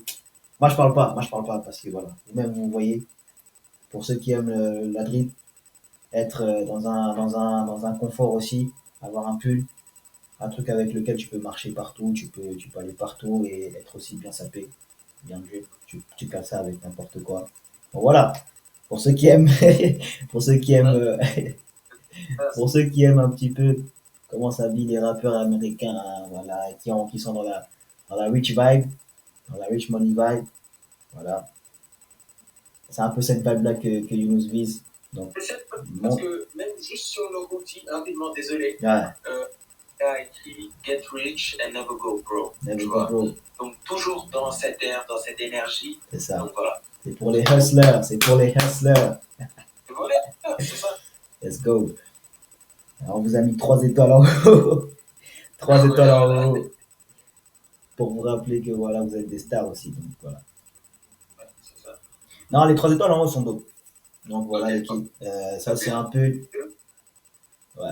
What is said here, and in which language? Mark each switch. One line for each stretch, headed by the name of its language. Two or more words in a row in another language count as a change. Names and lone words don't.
French: Moi je parle pas parce que voilà, vous-même vous voyez, pour ceux qui aiment la drip, être dans un confort aussi, avoir un pull, un truc avec lequel tu peux marcher partout, tu peux aller partout et être aussi bien sapé, bien drip, tu casses ça avec n'importe quoi. Bon, voilà, pour ceux qui aiment, pour ceux qui aiment, pour ceux qui aiment un petit peu comment s'habillent les rappeurs américains, hein, voilà, qui sont dans la
English: rich vibe,
French: dans la
English: rich money vibe,
French: voilà. C'est un peu cette vibe-là que Yunus vise. Donc, parce que même juste sur le routine, rapidement, désolé, ouais. Il a écrit
English: Get rich and never go broke. Never go broke.
French: Donc, toujours dans cette air, dans cette énergie. C'est ça. Donc, voilà. C'est pour les hustlers, c'est pour les hustlers. Voilà, c'est ça.
English: Let's go.
French: Alors, on vous a mis 3 étoiles en haut. 3 étoiles en haut. Pour vous rappeler que voilà, vous êtes des stars aussi. Donc, voilà. Ouais, c'est ça. Non, les 3 étoiles en haut sont beaux. Donc voilà l'équipe. Ça c'est un peu. Ouais.